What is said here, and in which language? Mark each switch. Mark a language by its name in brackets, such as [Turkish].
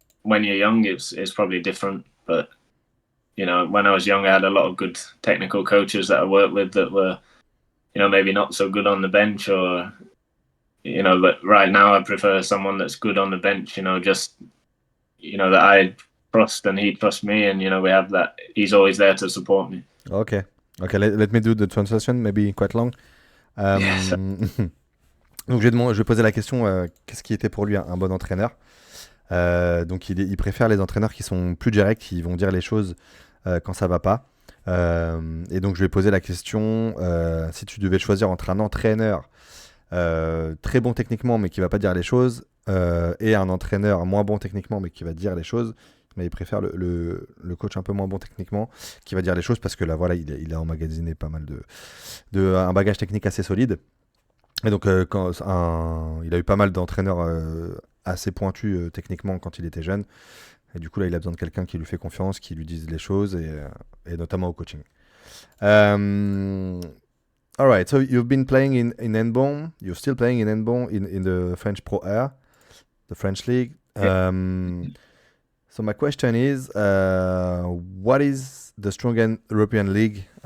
[English] when you're young, it's probably different. But when I was young, I had a lot of good technical coaches that I worked with that were, maybe not so good on the bench, or But right now, I prefer someone that's good on the bench. Just that I trust and he trusts me, and we have that. He's always there to support me. Okay. Okay, let me do the translation, maybe quite long. Yes. [French] Donc je vais poser la question, qu'est-ce qui était pour lui un bon entraîneur? Donc il préfère les entraîneurs qui sont plus directs, qui vont dire les choses quand ça va pas. Et donc je vais poser la question, si tu devais choisir entre un entraîneur très bon techniquement mais qui va pas dire les choses, et un entraîneur moins bon techniquement mais qui va dire les choses, mais il préfère le coach un peu moins bon techniquement qui va dire les choses parce que là voilà il a emmagasiné pas mal un bagage technique assez solide. Et donc il a eu pas mal d'entraîneurs assez pointus techniquement quand il était jeune. Et du coup là il a besoin de quelqu'un qui lui fait confiance, qui lui dise les choses, et notamment au coaching. [English] Um, all right, so you've been playing in handball. You're still playing in handball in the French Pro Air, the French league. So my question is, what is the strongest European league?